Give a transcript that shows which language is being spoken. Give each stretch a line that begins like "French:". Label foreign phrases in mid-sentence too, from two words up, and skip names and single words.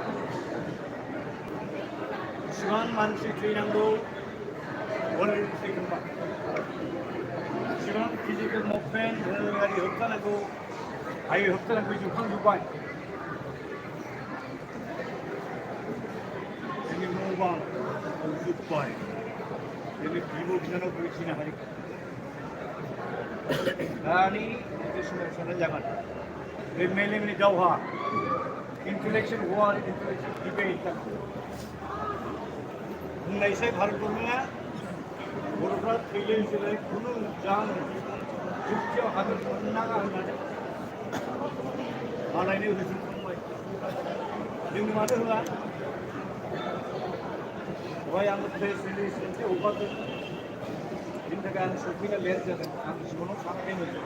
Bodo: इसिबां मानसि थैनांगौ अलरेडि थैखांबाय इसिबां फिजिकेल मुभमेन्ट धोरोमारि होबथानांगौ हारि होबथानांगौ जोबखांजोब्बाय जोंनि न' बां जोब्बाय जोंनि बिब' बिनानावफोरखौ थैनो हायो दानि बे समाव साननाय जागोन बे मेलेमनि दावहा
English: intellectual war, intellectual debate.
Bodo: बुंनायसै भारत गभर्नमेन्टआ बर'फ्रा थैले थैले खुनु जाहोन जुक्तियाव हादर मोननो नाङा होननानै मालायनो होजोबखांबाय जोंनो माथो होआ दहाय आङो प्रेस रिलिज मोनसे हगारदों बिनि थाखाय आं सफैनो लेट जादों आं जिबनाव सानाखैमोन